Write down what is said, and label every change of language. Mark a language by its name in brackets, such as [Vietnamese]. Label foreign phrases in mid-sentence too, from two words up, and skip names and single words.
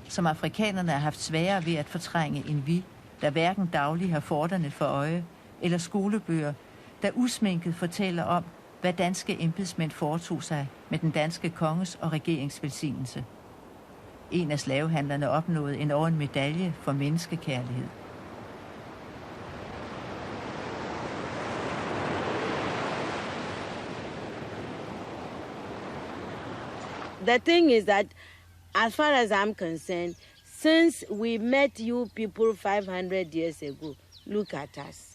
[Danish] som afrikanerne har haft sværere ved at fortrænge end vi, der hverken dagligt har forterne for øje, eller skolebøger, der usminket fortæller om, hvad danske embedsmænd foretog sig med den danske konges og regerings velsignelse. En af slavehandlerne opnåede endog en medalje for menneskekærlighed. [English] The thing is that, as far as I'm concerned, since we met you people 500 years ago, look at us.